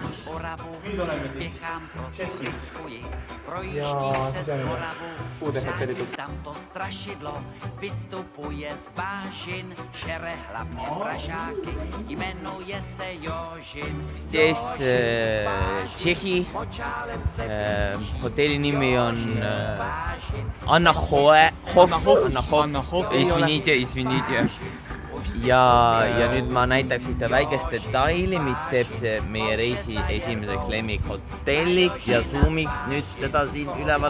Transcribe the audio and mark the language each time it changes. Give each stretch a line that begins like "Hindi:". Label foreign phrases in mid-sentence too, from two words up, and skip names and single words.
Czech: Oravu, spěchám proto riskuji, projíždí přes Moravu, řádí tam to strašidlo, vystupuje z bážin, šere hlavně Pražáky, jmenuje se Jožin.
Estonian: Здесь Tšehhi, hotelli nimi on Anna Hof.
Russian: Извините.
Estonian: Ja nüüd ma näitaks ühte väikest detaili, mis teeb see meie reisi esimeseks lemmikhotelliks ja zoomiks nüüd seda siin üleval.